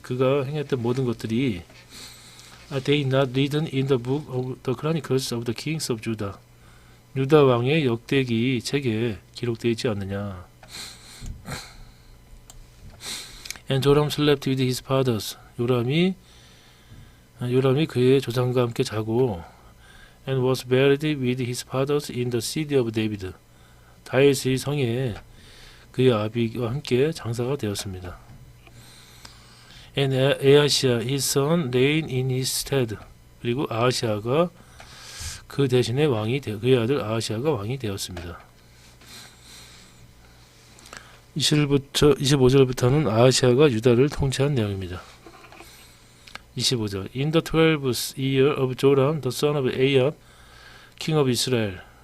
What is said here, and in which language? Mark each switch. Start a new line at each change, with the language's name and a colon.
Korean: 그가 행했던 모든 것들이
English: are they not written in the book of the Chronicles of the Kings of Judah.
Korean: 유다 왕의 역대기 책에 기록되어 있지 않느냐.
English: And Joram slept with his fathers.
Korean: 요람이 그의 조상과 함께 자고,
English: and was buried with his fathers in the city of David.
Korean: 다윗의 성에 그의 아비와 함께 장사가 되었습니다.
English: And Ahaziah his son reigned in his stead.
Korean: 그리고 아하시아가 그 대신에 그의 아들 아하시아가 왕이 되었습니다. 25절부터는 아하시아가 유다를 통치한 내용입니다. 25절.
English: In the 12th year of Joram, the son of Ahab, king of Israel.